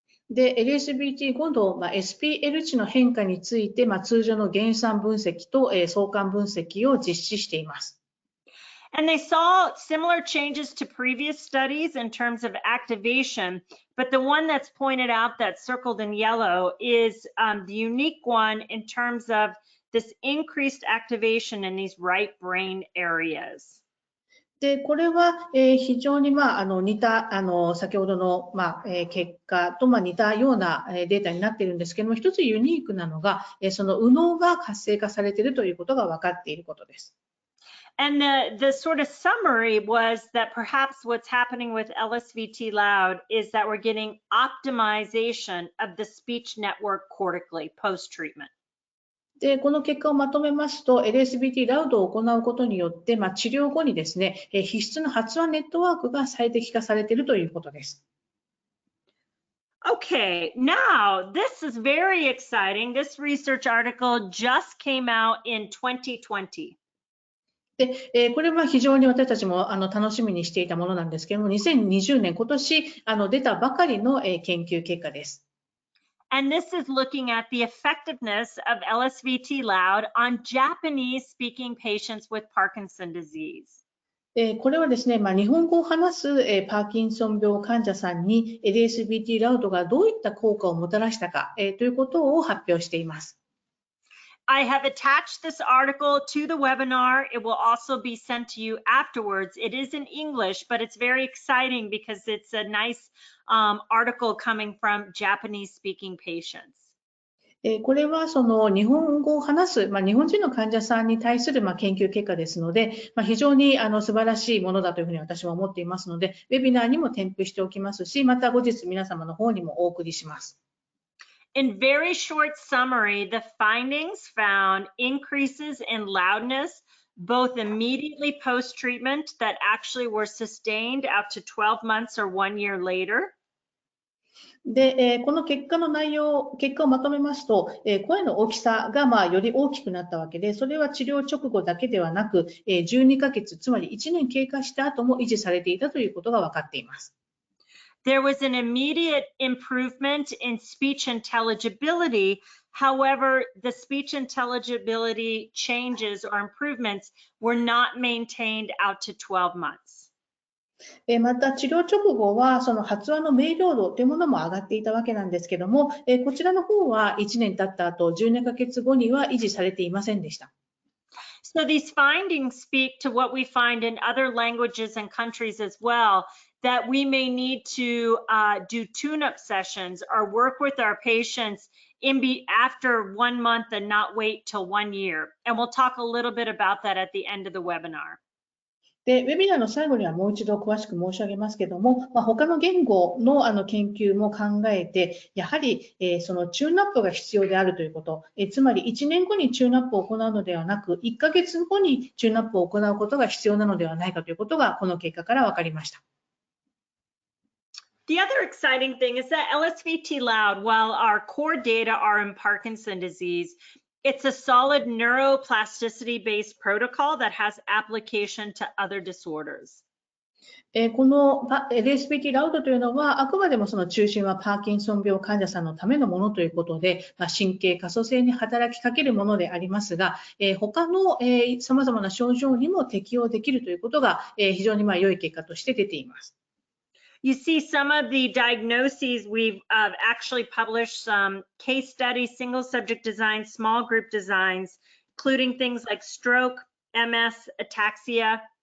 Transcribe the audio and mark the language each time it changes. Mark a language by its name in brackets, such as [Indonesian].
[Japanese] で、LSVT 今度、SPL 値の変化について、通常の減算分析と、相関分析を実施しています。 [English] And they saw similar changes to previous studies in terms of activation, but the one that's pointed out that's circled in yellow is the unique one in terms of this increased activation in these right brain areas. [Japanese] で、これは非常に似た先ほどの結果と似たようなデータになっているんですけども、一つユニークなのがその右脳が活性化されているということが分かっていることです。 [English] And the sort of summary was that perhaps what's happening with Lsvt Loud is that we're getting optimization of the speech network cortically post-treatment. [Japanese] で、この結果をまとめますと、LSVT ラウドを行うことによって、治療後にですね、必須の発話ネットワークが最適化されているということです。 [English] Okay, now this is very exciting. This research article just came out in 2020. [Japanese] で、これは非常に私たちも楽しみにしていたものなんですけども、2020年、今年出たばかりの研究結果です。 [English] And this is looking at the effectiveness of Lsvt Loud on Japanese-speaking patients with Parkinson disease. [Japanese] これはですね、日本語を話すパーキンソン病患者さんに Lsvt Loud がどういった効果をもたらしたかということを発表しています。 [English] I have attached this article to the webinar. It will also be sent to you afterwards. It is in English, but it's very exciting because it's a nice article coming from Japanese-speaking patients. [Japanese] これはその日本語を話す、日本人の患者さんに対する研究結果ですので、非常に素晴らしいものだというふうに私は思っていますので、ウェビナーにも添付しておきますし、また後日皆様の方にもお送りします。 [English] In very short summary, the findings found increases in loudness, both immediately post-treatment that actually were sustained out to 12 months or 1 year later. [Japanese] で、この結果の内容、結果をまとめますと、声の大きさがより大きくなったわけで、それは治療直後だけではなく、12ヶ月、つまり1年経過した後も維持されていたということが分かっています。 [English] There was an immediate improvement in speech intelligibility. However, the speech intelligibility changes or improvements were not maintained out to 12 months. [Japanese] また治療直後はその発話の明瞭度というものも上がっていたわけなんですけども、こちらの方は1年経った後、12ヶ月後には維持されていませんでした。 [English] So these findings speak to what we find in other languages and countries as well, that we may need to do tune-up sessions or work with our patients after 1 month and not wait till 1 year. And we'll talk a little bit about that at the end of the webinar. [Japanese] で、ウェビナーの最後にはもう一度詳しく申し上げますけども、他の言語の研究も考えて、やはりそのチューンアップが必要であるということ、つまり1年後にチューンアップを行うのではなく、1ヶ月後にチューンアップを行うことが必要なのではないかということが、この結果から分かりました。 [English] The other exciting thing is that Lsvt Loud, while our core data are in Parkinson's disease, it's a solid neuroplasticity-based protocol that has application to other disorders. [Japanese] この Lsvt Loud というのは、あくまでもその中心はパーキンソン病患者さんのためのものということで、神経可塑性に働きかけるものでありますが、他の様々な症状にも適用できるということが、非常に良い結果として出ています。 [English] You see some of the diagnoses. We've actually published some case studies, single subject designs, small group designs, including things like stroke, MS, ataxia.